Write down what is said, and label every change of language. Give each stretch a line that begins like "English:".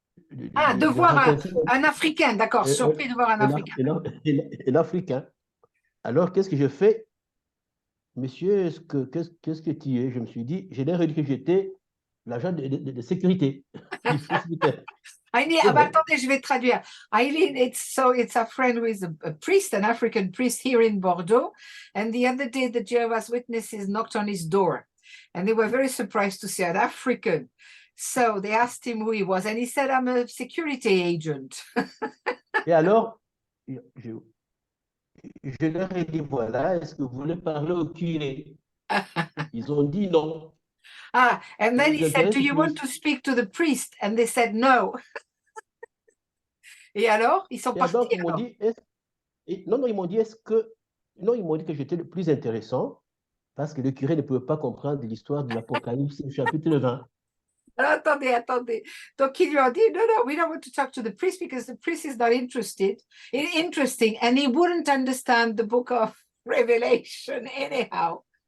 French: De voir un Africain, d'accord, surpris de voir un Africain. Un Africain. Alors, qu'est-ce que je fais? Monsieur, qu'est-ce que tu es? Je me suis dit, je leur ai dit que j'étais l'agent de sécurité du presbytère. Attendez, je vais traduire.
English: Eileen, it's a friend who is a priest, an African priest here in Bordeaux. And the other day, the Jehovah's Witnesses knocked on his door. And they were very surprised to see an African. So they asked him who he was. And he said, I'm a security agent.
French: Et alors, je leur ai dit, voilà, est-ce que vous voulez parler au curé? Ils ont dit non.
English: And then he said, do you want to speak to the priest? And they said no.
French: Et alors, ils sont partis. Donc, ils m'ont dit, non, ils m'ont dit, ils m'ont dit que j'étais le plus intéressant parce que le curé ne pouvait pas comprendre l'histoire de l'Apocalypse chapitre 20. Alors, attendez. Donc, ils lui ont dit,
English: no, we don't want to talk to the priest because the priest is not interesting, and he wouldn't understand the book of Revelation anyhow.